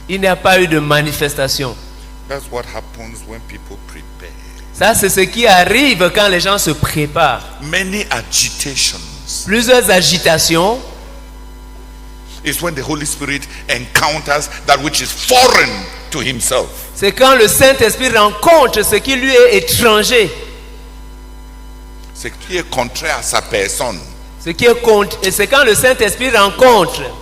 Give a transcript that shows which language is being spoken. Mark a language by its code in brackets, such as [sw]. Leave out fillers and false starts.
[fr] Il n'y a pas eu de manifestation. [en] That's what happens when people prepare. [fr] Ça, c'est ce qui arrive quand les gens se préparent. [en] Many agitations. [fr] Plusieurs agitations. [en] Is when the Holy Spirit encounters that which is foreign to himself. [fr] C'est quand le Saint-Esprit rencontre ce qui lui est étranger. C'est ce qui est contraire à sa personne. Ce qui est contre, et c'est quand le Saint-Esprit rencontre.